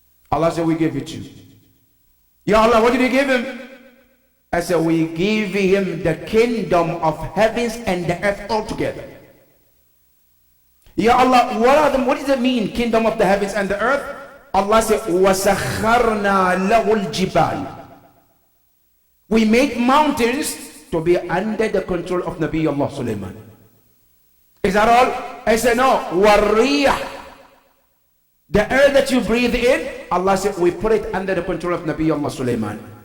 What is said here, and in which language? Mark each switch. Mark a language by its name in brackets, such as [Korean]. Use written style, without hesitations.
[English] Allah said, we give it to you. Ya Allah, what did you give him? I said, we give him the kingdom of heavens and the earth altogether. Ya Allah, what does it mean, kingdom of the heavens and the earth? Allah said, [Arabic] وَسَخَّرْنَا لَهُ الْجِبَالِ. [English] We made mountains to be under the control of Nabi Allah Sulaiman. Is that all? I said, no. وَالرِّيحِ. The air that you breathe in, Allah said, we put it under the control of Nabi Allah Sulaiman.